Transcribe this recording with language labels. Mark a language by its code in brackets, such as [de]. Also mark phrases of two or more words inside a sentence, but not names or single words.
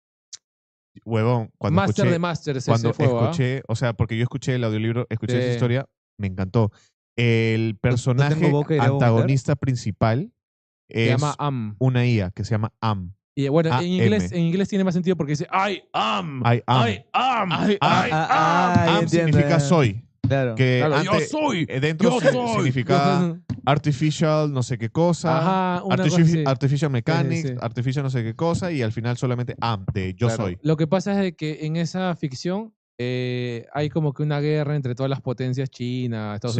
[es] buenazo. Huevón, cuando Master escuché, de Masters cuando ese fue, ¿ah? escuché, o sea, porque yo escuché el audiolibro, escuché esa Sí. historia, me encantó. El personaje boca y iré a vomitar. antagonista principal Se es llama Am. una IA que se llama Am. Y bueno, AM. en inglés tiene más sentido porque dice [en] I am. I am. I am. [es] Ay, [en] I am. [es] Am entiendo, significa ya. soy. Claro. Que Claro, yo antes, soy. dentro Yo soy. significaba artificial no sé qué cosa, Ajá, una cosa así. [en] artificial mechanics, [es] sí. artificial no sé qué cosa, y al final solamente am, de yo Claro. soy. Lo que pasa es de que en esa ficción hay como que una guerra entre todas las potencias, China, Estados